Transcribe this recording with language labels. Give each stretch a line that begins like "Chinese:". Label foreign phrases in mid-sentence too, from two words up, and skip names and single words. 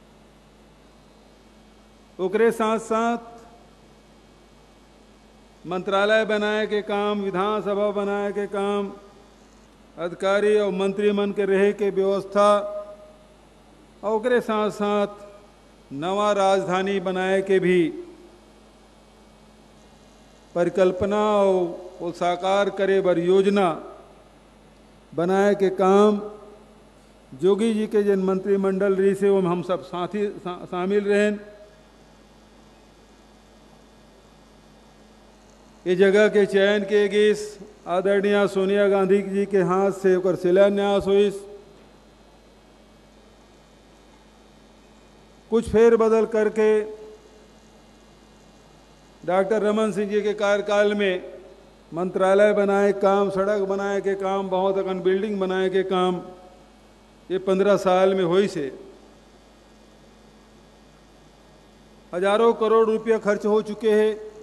Chhattisgarhi: ओकरे साथ साथ मंत्रालय बनाए के काम, विधानसभा बनाए के काम, अधिकारी और मंत्रीमन के रहे के व्यवस्था और ओकरे साथ साथ नवा राजधानी बनाए के भी परिकल्पना और साकार करे बर योजना बनाए के काम जोगी जी के जिन मंत्रिमंडल रही से वो हम सब साथी शामिल रहें। ये जगह के चयन के गीस आदरणीय सोनिया गांधी जी के हाथ से ओकर शिलान्यास हुई। कुछ फेर बदल करके डॉक्टर रमन सिंह जी के कार्यकाल में मंत्रालय बनाए काम, सड़क बनाए के काम, बहुत अकन बिल्डिंग बनाए के काम ये 15 साल में हुई से हजारों करोड़ रुपया खर्च हो चुके हैं।